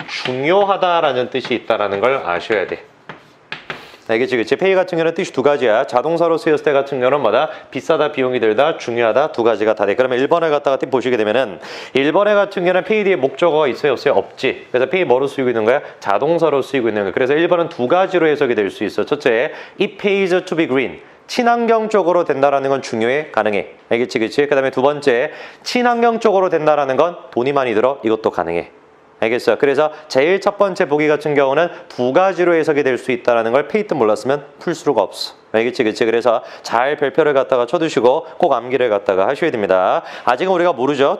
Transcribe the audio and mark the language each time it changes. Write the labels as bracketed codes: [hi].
[ko] 중요하다라는 뜻이 있다는 걸 아셔야 돼. 알겠지? 그치? pay 같은 경우는 뜻이 2가지야. 자동사로 쓰였을 때 같은 경우는 뭐다? 비싸다, 비용이 들다, 중요하다 2가지가 다 돼. 그러면 1번을 갖다가 보시게 되면은 1번에 같은 경우는 pay 뒤에 목적어가 있어요? 없어요? 없지. 그래서 pay 뭐로 쓰이고 있는 거야? 자동사로 쓰이고 있는 거야. 그래서 1번은 2가지로 해석이 될 수 있어. 첫째, [en] it pays to be green. [ko] 친환경 쪽으로 된다라는 건 중요해? 가능해. 알겠지? 그치? 그 다음에 두 번째, 친환경 쪽으로 된다라는 건 돈이 많이 들어? 이것도 가능해. 알겠어요? 그래서 제일 첫 번째 보기 같은 경우는 2가지로 해석이 될 수 있다는 걸 페이 뜻 몰랐으면 풀 수가 없어. 알겠지, 그치? 그래서 잘 별표를 갖다가 쳐두시고 꼭 암기를 갖다가 하셔야 됩니다. 아직은 우리가 모르죠.